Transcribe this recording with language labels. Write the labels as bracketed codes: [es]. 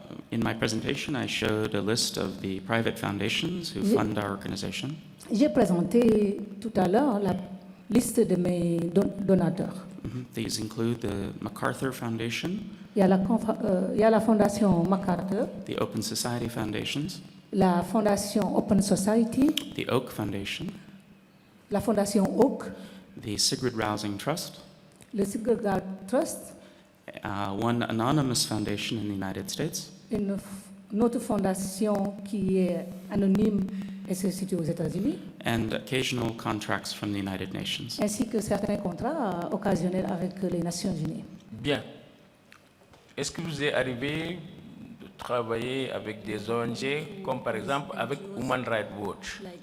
[en] In my presentation, I showed a list of the private foundations who [fr] Oui. [en] fund our organization. [fr] J'ai présenté tout à l'heure la liste de mes donateurs. [en] These include the MacArthur Foundation, [fr] Il y a la fondation MacArthur, [en] the Open Society Foundations, [fr] la fondation Open Society, [en] the Oak Foundation, [fr] la fondation Oak, [en] the Sigrid Rousing Trust, [fr] le Sigurd Trust, [en] one anonymous foundation in the United States, [fr] une autre fondation qui est anonyme et se situe aux États-Unis, [en] and occasional contracts from the United Nations. [fr] ainsi que certains contrats occasionnels avec les Nations Unies. Bien. Est-ce que vous est arrivé de travailler avec des ONG, comme par exemple avec Human Rights Watch?